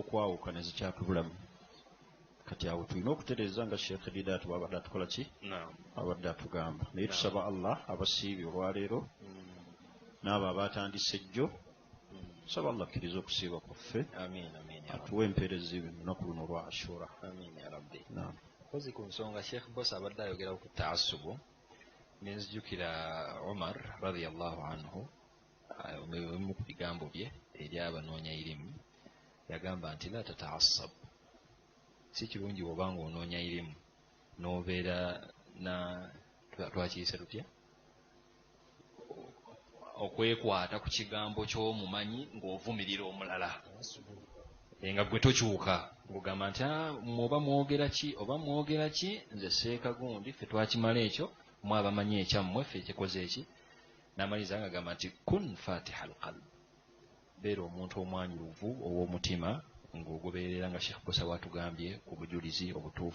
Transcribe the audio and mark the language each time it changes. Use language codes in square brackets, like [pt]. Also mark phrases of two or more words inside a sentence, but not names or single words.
[lg] okwawuka ne zikyatubulamu kati awo tulina okutereeza nga Sheikh DIDAT bw'abadde atukola ki abadde atugamba naye tusaba Allah abasiibye olwaleero n'abo abatandise ejjo tusaba Allah akkiriza okusiiba kwaffe atuwe empeerezi mu lunaku luno olwa Ashura. Kozi ku nsonga Sheikh Bosa abadde ayogera ku taassubu nenzijukira Umar [ar] رضي الله عنه [lg] mu bigambo bye eri abanoonya irimu yagamba nti [ar] لا تتعصب, [lg] si kirungi bw'oba ng'onoonya irimu n'obeera na twakiyise tutya okwekwata ku kigambo ky'omumanyi ng'ovumirira omulala nga gwe tokyuka ng'ogamba nti oba mwogera ki nze seeka gundi ffe twakimala ekyo mwe abamanyi ekyammwe ffe ekikoze eki n'amaliza nga agamba nti [ar] كن فاتح القلب, [lg] beera omuntu omwanyuluvu ow'omutima ng'ogoberera nga Sheikh Bosa bw'atugambye ku bujulizi obutuufu.